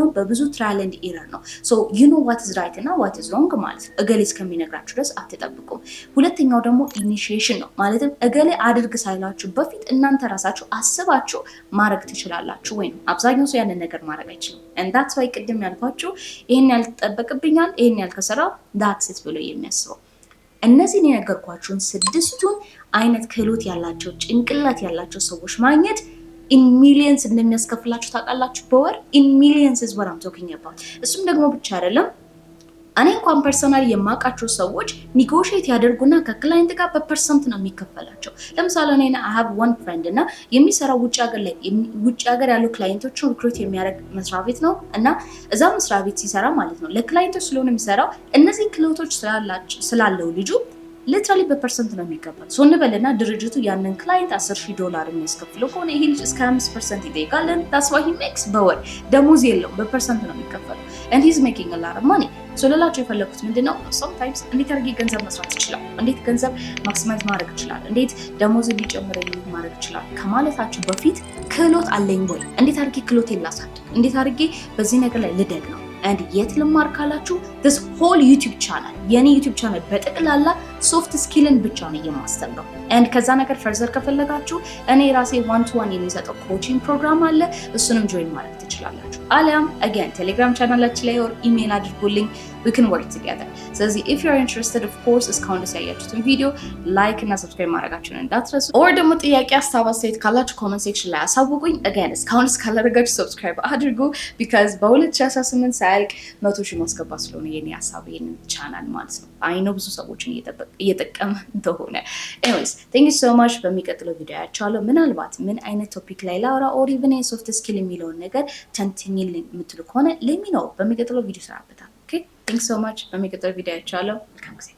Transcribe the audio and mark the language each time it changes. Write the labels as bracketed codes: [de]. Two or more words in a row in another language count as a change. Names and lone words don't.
[am] በብዙ [en] trial and error [am] ነው። [en] so you know what is right [am] እና [en] what is wrong [am] ማለት ነው። እገሌ እስከሚነግራችሁ ድረስ አትጠብቁም። ሁለተኛው ደግሞ ኢኒሺዬሽን ነው። ማለትም እገሌ አድርግ ሳይላችሁ በፊት እናንተ ራሳችሁ አስባችሁ ማድረግ ትችላላችሁ ወይ ነው። አብዛኛው ሰው ያንን ነገር ማድረግ አይችልም። and [en] that's why [am] ቅድም ያልኳችሁ ይሄን ያልተጠበቅብኛል ይሄን ያልከሰራው [en] that's it [am] ብሎ የሚያስበው እነዚህን የነገርኳችሁን 6ቱን አይነት ክህሎት ያላቸው ጭንቅላት ያላቸው ሰዎች ማግኘት [en] in millions [am] እንደሚያስከፍላችሁ ታውቃላችሁ። በወር [en] in millions is what I'm talking about። [am] እሱም ደግሞ ብቻ አይደለም እኔ እንኳን ፐርሰናሊ የማውቃቸው ሰዎች ኒጎሽየት ያደርጉና ከክላይንት ጋር በፐርሰንት ነው የሚከፈላቸው። ለምሳሌ እኔ [en] I have one friend [am] እና የሚሰራው ውጭ ሀገር ያሉ ክላይንቶችን ሪክሩት የሚያደርግ መስሪያ ቤት ነው እና እዛ መስሪያ ቤት ሲሰራ ማለት ነው ለክላይንቶች ስለሆነ የሚሰራው እነዚህ ክህሎቶች ስላለው ልጁ ሊትራሊ በፐርሰንት ነው የሚከፈል። ሶ እንበልና ድርጅቱ ያንን ክላይንት $10,000 የሚያስከፍለው ከሆነ ይሄ ልጅ እስከ 5% ይጠይቃል። [en] that's why he makes [am] በወር ደሞዝ የለውም በፐርሰንት ነው የሚከፈለው [en] and he's making a lot of [am] money። ሶ ሌላቸው የፈለኩት ምንድነው sometimes እንዴት አድርጌ ገንዘብ መስራት ይችላል፣ እንዴት ገንዘብ ማክሲማይዝ ማድረግ ይችላል፣ እንዴት ደሞዝ እንዲጨምረኝ ማድረግ ይችላል ከማለታችሁ በፊት ክህሎት አለኝ ወይ፣ እንዴት አድርጌ ክህሎቴን ላሳድግ፣ እንዴት አድርጌ በዚህ ነገር ላይ ልደግ ነው። and የት ልማር ካላችሁ this [en] whole YouTube channel [am] የኔ [en] YouTube channel [am] በጠቅላላ [en] soft skill [am] ብቻ ነው የማስተምረው and ከዛ ነገር ፈርዘር ከፈለጋችሁ እኔ ራሴ 1-to-1 የሚሰጠው [en] coaching program [am] አለ። እሱንም ጆይን ማድረግ ትችላላችሁ። አሊያም again ቴሌግራም ቻናላችን ላይ or ኢሜል አድርጉልኝ [en] we can work together። [am] ስለዚህ [en] if you are interested of course [am] እስካሁን ድረስ ያያችሁትን ቪዲዮ ላይክ እና ሰብስክራይብ ማድረጋችሁን እንዳትረሱ። or ደግሞ ጥያቄ ሀሳብ አስተያየት ካላችሁ [en] comment section [am] ላይ አሳውቁኝ። again እስካሁን ድረስ ካላደረጋችሁ ሰብስክራይብ አድርጉ because በ2018 ሳያልቅ 100,000 ማስገባት ስለሆነ የኔ ሀሳብ ይሄንን ቻናል ማለት ነው። አይ ነው ብዙ ሰዎችን እየጠቀመ እንደሆነ። [en] anyways thank you so much። [am] በሚቀጥለው ቪዲዮ ያቻለው ምናልባት ምን አይነት ቶፒክ ላይ ላውራ or even [en] soft skill [am] የሚለውን ነገር ተንትኝልኝ የምትሉ ከሆነ [en] let me know። [am] በሚቀጥለው ቪዲዮ ሰራበታል። [en] okay thanks so much። [am] በሚቀጥለው ቪዲዮ ያቻለው መልካም ጊዜ